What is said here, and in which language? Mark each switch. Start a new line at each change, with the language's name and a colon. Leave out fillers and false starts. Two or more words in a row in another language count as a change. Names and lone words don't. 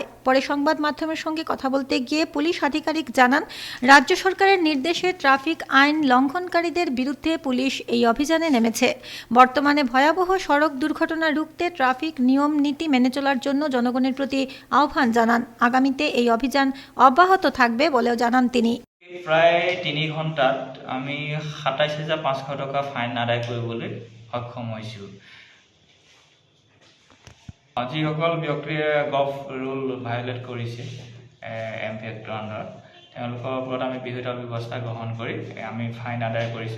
Bangla: পরে সংবাদ মাধ্যমের সঙ্গে কথা বলতে গিয়ে পুলিশ আধিকারিক জানান, রাজ্য সরকারের নির্দেশে ট্রাফিক আইন লঙ্ঘনকারীদের বিরুদ্ধে পুলিশ এই অভিযানে নেমেছে। বর্তমানে ভয়াবহ সড়ক দুর্ঘটনা রুখতে ট্রাফিক নিয়ম নীতি মেনে চলার জন্য জনগণের প্রতি আহ্বান জানান। আগামীতে এই অভিযান অব্যাহত থাকবে বলেও জানান তিনি।
Assamese: প্ৰায় 3 ঘণ্টাত আমি 27,500 টকা ফাইন আদায় কৰিবলৈ সক্ষম হৈছোঁ। যিসকল ব্যক্তিয়ে
English: govt rule violate
Assamese: কৰিছে MP এক্টৰ আণ্ডাৰত, তেওঁলোকৰ ওপৰত আমি বিহিত ব্যৱস্থা গ্ৰহণ কৰি আমি ফাইন আদায় কৰিছোঁ।